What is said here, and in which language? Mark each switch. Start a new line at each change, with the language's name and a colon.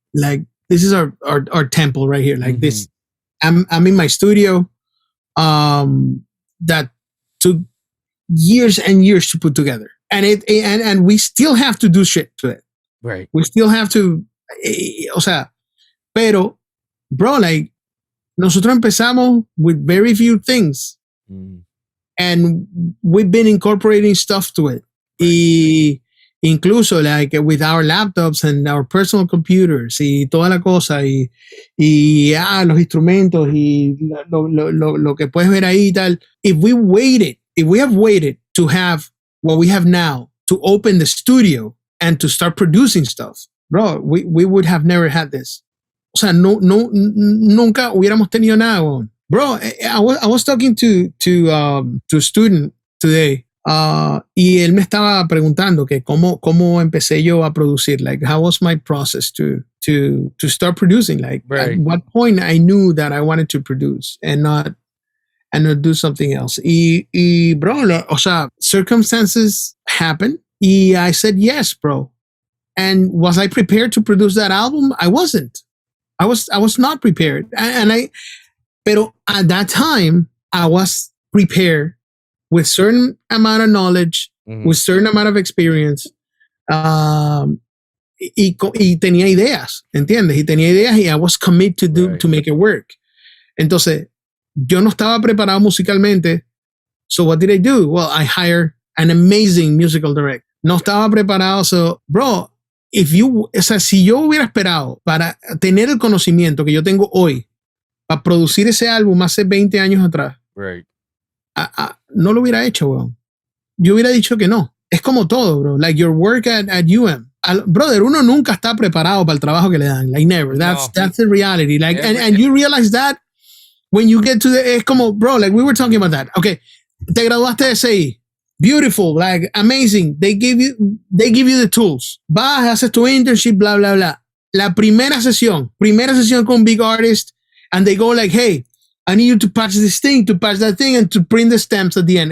English: Like this is our temple right here. Like this, I'm in my studio, that took years and years to put together, and we still have to do shit to it. Right. We still have to,
Spanish: o sea, pero,
English: bro, like
Spanish: nosotros empezamos
English: with very few things, and we've been incorporating stuff to it.
Spanish: Y incluso
English: like with our laptops and our personal computers
Spanish: y toda la cosa y los instrumentos y lo que puedes ver ahí y tal.
English: If we have waited to have what we have now to open the studio and to start producing stuff, bro, we would have never had this.
Spanish: O sea, nunca hubiéramos tenido nada.
English: Bro, I was talking to a student today.
Spanish: Y él me estaba preguntando que cómo empecé yo a producir,
English: like how was my process to start producing, like at what point I knew that I wanted to produce and not do something else. Y bro,
Spanish: o sea,
English: circumstances happen. Y I said yes, bro. And was I prepared to produce that album? I wasn't. I was not prepared.
Spanish: Pero
English: at that time I was prepared with certain amount of knowledge, with certain amount of experience,
Spanish: y tenía ideas, ¿entiendes? Y tenía ideas y
English: I was committed to make it work.
Spanish: Entonces, yo no estaba preparado musicalmente,
English: so what did I do? Well, I hired an amazing musical director.
Spanish: No estaba preparado, so, bro, si yo hubiera esperado para tener el conocimiento que yo tengo hoy, para producir ese álbum hace 20 años atrás, no lo hubiera hecho, bro. Yo hubiera dicho que no. Es como todo, bro.
English: Like your work at UM.
Spanish: Brother, uno nunca está preparado para el trabajo que le dan.
English: Like never. That's the reality. Like, and you realize that when you get to
Spanish: es como,
English: bro, like we were talking about that. Okay.
Spanish: Te graduaste de
English: SAE. Beautiful. Like amazing. They give you the tools.
Spanish: Vas, haces tu internship,
English: blah, blah, blah.
Spanish: La primera sesión con
English: big artist, and they go like, hey, I need you to patch this thing, to patch that thing, and to print the stamps at the end.